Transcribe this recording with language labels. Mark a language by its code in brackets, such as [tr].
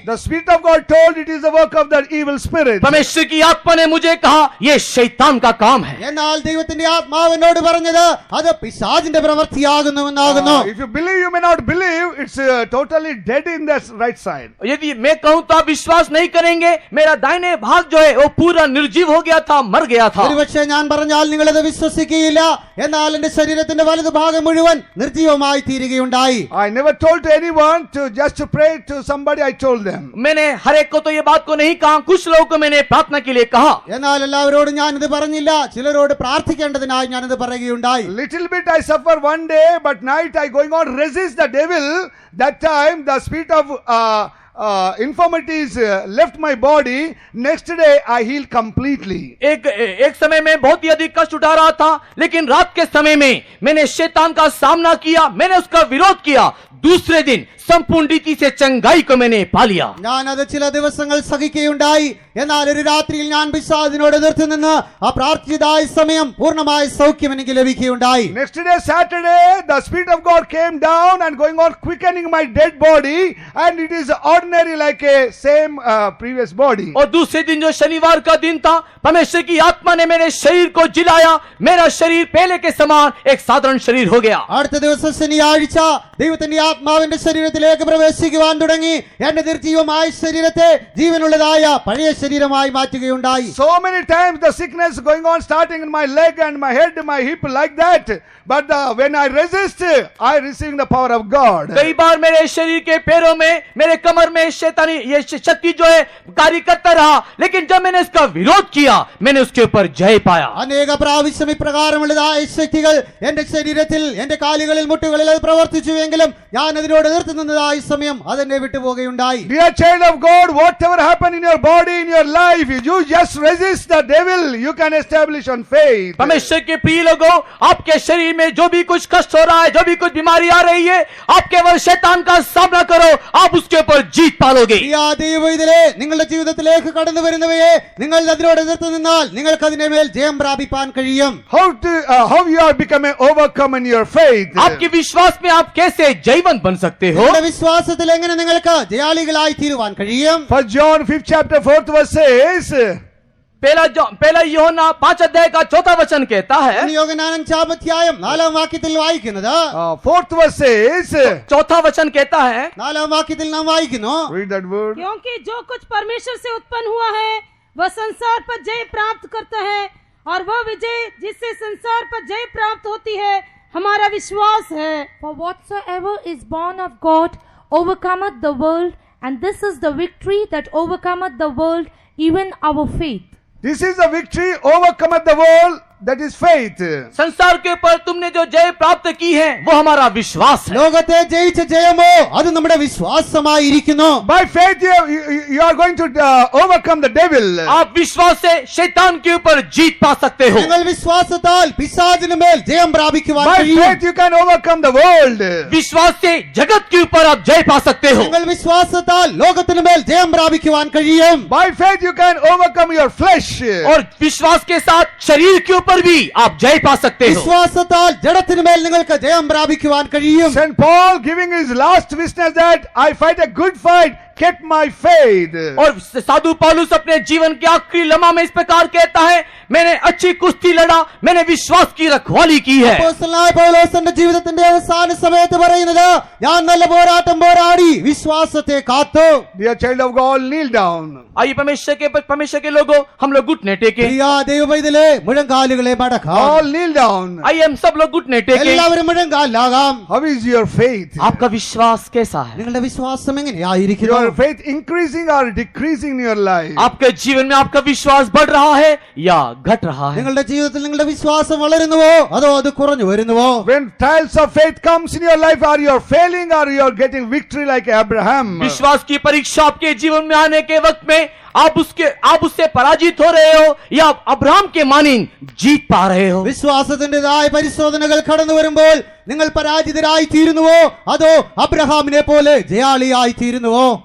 [en] The Spirit of God told it is the work of that evil spirit. [hi] परमेश्वर की आत्मा ने मुझे कहा, ये शैतान का काम है. [ml] എന്നാൽ ദൈവത്തിന്റെ ആത്മാവിനോട് പറഞ്ഞത് അത് പിശാചിന്റെ പ്രവൃത്തിയാകുന്നുവെന്നാകുന്നു. [en] If you believe, you may not believe, it's totally dead in the right side. [hi] यदि मैं कहूं तो आप विश्वास नहीं करेंगे, मेरा दाहिने भाग जो है वो पूरा निर्जीव हो गया था, मर गया था. [ml] ഒരുപക്ഷെ ഞാൻ പറഞ്ഞാൽ നിങ്ങളത് വിശ്വസിക്കുകയില്ല. എന്നാൽ എന്റെ ശരീരത്തിന്റെ വലതു ഭാഗം മുഴുവൻ നിർജീവമായി തീരുകയുണ്ടായി. [en] I never told to anyone to just to pray to somebody. I told them. [hi] मैंने हर एक को तो ये बात को नहीं कहा, कुछ लोगों को मैंने प्रार्थना के लिए कहा. [ml] എന്നാൽ എല്ലാവരോടും ഞാനിത് പറഞ്ഞില്ല, ചിലരോട് പ്രാർത്ഥിക്കേണ്ടതിനായി ഞാനിത് പറയുകയുണ്ടായി. [en] Little bit I suffer one day, but night I going on resist the devil. That time the spirit of infirmities left my body. Next day I healed completely. [hi] एक समय में बहुत ही अधिक कष्ट उठा रहा था, लेकिन रात के समय में मैंने शैतान का सामना किया, मैंने उसका विरोध किया. दूसरे दिन संपूर्ण रीति से चंगाई को मैंने पा लिया. [ml] ഞാനത് ചില ദിവസങ്ങൾ സഹിക്കുകയുണ്ടായി. എന്നാൽ ഒരു രാത്രിയിൽ ഞാൻ പിശാചിനോട് എതിർത്ത് നിന്ന് ആ പ്രാർത്ഥിച്ചതായ സമയം പൂർണ്ണമായ സൗഖ്യം എനിക്ക് ലഭിക്കുകയുണ്ടായി. [en] Next day Saturday, the Spirit of God came down and going on quickening my dead body, and it is ordinary like a same previous body. [hi] और दूसरे दिन जो शनिवार का दिन था, परमेश्वर की आत्मा ने मेरे शरीर को जिलाया, मेरा शरीर पहले के समान एक साधारण शरीर हो गया. [ml] അടുത്ത ദിവസം ശനിയാഴ്ച ദൈവത്തിന്റെ ആത്മാവിന്റെ ശരീരത്തിലേക്ക് പ്രവേശിക്കുവാൻ തുടങ്ങി. എന്റെ നിർജീവമായ ശരീരത്തെ ജീവനുള്ളതായ പഴയ ശരീരമായി മാറ്റുകയുണ്ടായി. [en] So many times the sickness going on starting in my leg and my head, my hip like that. But when I resist, I receive the power of God. [hi] कई बार मेरे शरीर के पैरों में, मेरे कमर में शैतानी ये शक्ति जो है कार्य करता रहा, लेकिन जब मैंने इसका विरोध किया, मैंने उसके ऊपर जय पाया. [ml] അനേക പ്രാവശ്യം ഇപ്രകാരമുള്ളതായ ശക്തികൾ എന്റെ ശരീരത്തിൽ എന്റെ കാലുകളിൽ മുട്ടുകളിൽ അത് പ്രവർത്തിച്ചുവെങ്കിലും ഞാൻ അതിനോട് എതിർത്ത് നിന്നതായ സമയം അതെന്നെ വിട്ടുപോകുകയുണ്ടായി. [en] Dear child of God, whatever happened in your body, in your life, you just resist the devil. You can establish on faith. [hi] परमेश्वर के प्रिय लोगों, आपके शरीर में जो भी कुछ कष्ट हो रहा है, जो भी कुछ बीमारी आ रही है, आप केवल शैतान का सामना करो, आप उसके ऊपर जीत पालोगे. [ml] പ്രിയ ദൈവവൈതലേ, നിങ്ങളുടെ ജീവിതത്തിലേക്ക് കടന്നു വരുന്നവയെ നിങ്ങൾ അതിനോട് എതിർത്ത് നിന്നാൽ നിങ്ങൾക്ക് അതിനെ മേൽ ജയം പ്രാപിപ്പാൻ കഴിയും. [en] How you are becoming overcome in your faith? [hi] आपके विश्वास में आप कैसे जयवंत बन सकते हो? [ml] നിങ്ങളുടെ വിശ്വാസത്തിൽ എങ്ങനെ നിങ്ങൾക്ക് ജയാളികളായി തീരുവാൻ കഴിയും? [en] 1 John 5th chapter 4th verse says, [hi] पहला यूहन्ना 5 अध्याय का 4था वचन कहता है, [ml] യോഹന്നാൻ 5-ാം അധ്യായം 4-ാം വാക്യത്തിൽ വായിക്കുന്നത് [en] 4th verse says, [hi] चौथा वचन कहता है, [ml] 4-ാം വാക്യത്തിൽ നാം വായിക്കുന്നു, [en] read that word. [hi] क्योंकि जो कुछ परमेश्वर से उत्पन्न हुआ है वह संसार पर जय प्राप्त करता है और वह विजय जिससे संसार पर जय प्राप्त होती है हमारा विश्वास है. [en] For whatsoever is born of God overcometh the world, and this is the victory that overcometh the world, even our faith. This is the victory overcometh the world, that is faith. [hi] संसार के ऊपर तुमने जो जय प्राप्त की है वो हमारा विश्वास है. [ml] ലോകത്തെ ജയിച്ച ജയമോ അത് നമ്മുടെ വിശ്വാസമായിരിക്കുന്നു. [en] By faith you are going to overcome the devil. [hi] आप विश्वास से शैतान के ऊपर जीत पा सकते हो. [ml] നിങ്ങൾ വിശ്വാസത്താൽ പിശാചിന് മേൽ ജയം പ്രാപിക്കുവാൻ [en] By [ml] കഴിയും. [en] faith you can overcome the world. [hi] विश्वास से जगत के ऊपर आप जय पा सकते हो. [ml] നിങ്ങൾ വിശ്വാസത്താൽ ലോകത്തിന് മേൽ ജയം പ്രാപിക്കുവാൻ കഴിയും. [en] By faith you can overcome your flesh. [hi] और विश्वास के साथ शरीर के ऊपर भी आप जय पा सकते हो. [ml] വിശ്വാസത്താൽ ജഡത്തിന് മേൽ നിങ്ങൾക്ക് ജയം പ്രാപിക്കുവാൻ കഴിയും. [en] St. Paul giving his last witness that I fight a good fight, kept my faith. [hi] और साधु पौलुस अपने जीवन के आखिरी लम्हा में इस प्रकार कहता है, मैंने अच्छी कुश्ती लड़ा, मैंने विश्वास की रखवाली की है. [ml] അപ്പോസ്തലനായ പൗലോസിന്റെ ജീവിതത്തിന്റെ അവസാന സമയത്ത് പറയുന്നത്, ഞാൻ നല്ല പോരാട്ടം പോരാടി വിശ്വാസത്തെ കാത്തു. [en] Dear child of God, kneel down. [hi] आइए परमेश्वर के लोगों, हम लोग घुटने टेके. [ml] പ്രിയ ദൈവവൈതലേ, മുഴങ്കാലുകളെ മടക്കാം. [en] All kneel down. [hi] आइए हम सब लोग घुटने टेके. [ml] എല്ലാവരും മുഴങ്കാലാകാം. [en] How is your faith? [hi] आपका विश्वास कैसा है? [ml] നിങ്ങളുടെ വിശ്വാസം എങ്ങനെയായിരിക്കുന്നു? [en] Your faith increasing or decreasing in your life? [hi] आपके जीवन में आपका विश्वास बढ़ रहा है या घट रहा है? [ml] നിങ്ങളുടെ ജീവിതത്തിൽ നിങ്ങളുടെ വിശ്വാസം വളരുന്നുവോ അതോ അത് കുറഞ്ഞു വരുന്നുവോ? [en] When trials of faith comes in your life, are you failing or you are getting victory like Abraham? [hi] विश्वास की परीक्षा आपके जीवन में आने के वक्त में आप उससे पराजित हो रहे हो या आप अब्राहम के मानिंद जीत पा रहे हो? [ml] വിശ്വാസത്തിന്റേതായ പരിശോധനകൾ കടന്നു വരുമ്പോൾ നിങ്ങൾ പരാജിതരായി തീരുന്നുവോ അതോ അബ്രഹാമിനെ പോലെ ജയാളിയായി തീരുന്നുവോ?